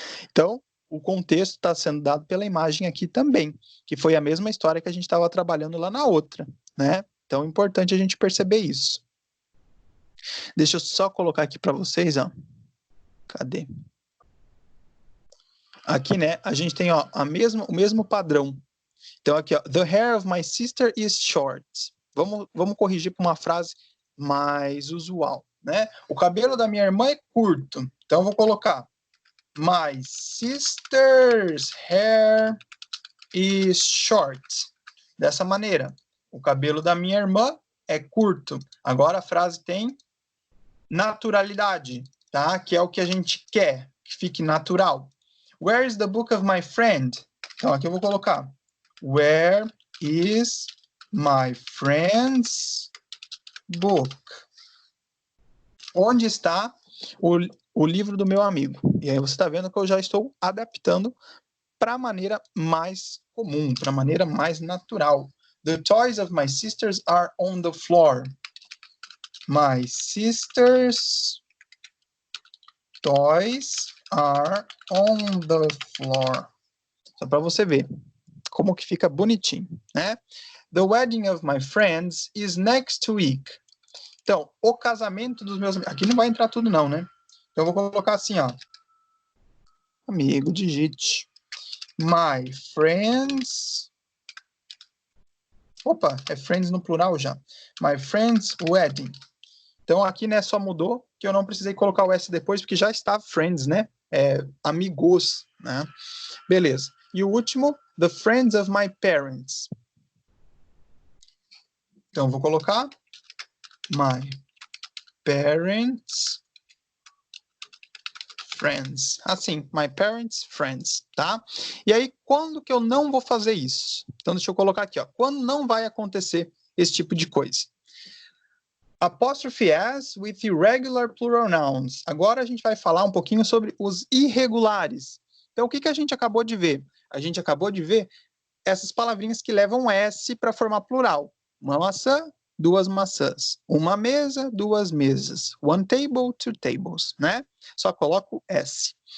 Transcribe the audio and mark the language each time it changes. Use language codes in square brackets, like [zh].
[pt] Então, o contexto está sendo dado pela imagem aqui também, que foi a mesma história que a gente estava trabalhando lá na outra, né? Então, é importante a gente perceber isso. Deixa eu só colocar aqui para vocês, ó. Cadê? Aqui, né, a gente tem, ó, o mesmo padrão. Então, aqui, ó, [en] the hair of my sister is short. [pt] Vamos corrigir para uma frase mais usual, né? O cabelo da minha irmã é curto. Então, eu vou colocar [en] my sister's hair is short. [pt] Dessa maneira, o cabelo da minha irmã é curto. Agora a frase tem naturalidade, tá? Que é o que a gente quer, que fique natural. [en] Where is the book of my friend? [pt] Então aqui eu vou colocar [en] where is my friend's book? [pt] Onde está o livro do meu amigo? E aí você está vendo que eu já estou adaptando para a maneira mais comum, para a maneira mais natural. [en] The toys of my sisters are on the floor. My sister's toys are on the floor. [pt] Só para você ver como que fica bonitinho, né? [en] The wedding of my friends is next week. [pt] Então, o casamento dos meus amigos... Aqui não vai entrar tudo não, né? Então, eu vou colocar assim, ó. Amigo, digite. [en] My friends... [pt] Opa, é friends no plural já. [en] My friend's wedding [pt] Então, aqui, né, só mudou que eu não precisei colocar o S depois, porque já estava friends, né? Amigos, né? Beleza. E o último, [en] the friends of my parents. [pt] Então, vou colocar [en] my parents friends. [pt] Assim, [en] my parents friends, tá? [pt] E aí, quando que eu não vou fazer isso? Então, deixa eu colocar aqui, ó. Quando não vai acontecer esse tipo de coisa? [en] Apostrophe S with irregular plural nouns. [pt] Agora a gente vai falar um pouquinho sobre os irregulares. Então, o que a gente acabou de ver? A gente acabou de ver essas palavrinhas que levam S para formar plural. Uma maçã, duas maçãs. Uma mesa, duas mesas. [en] One table, two tables, [pt] né? Só coloco S.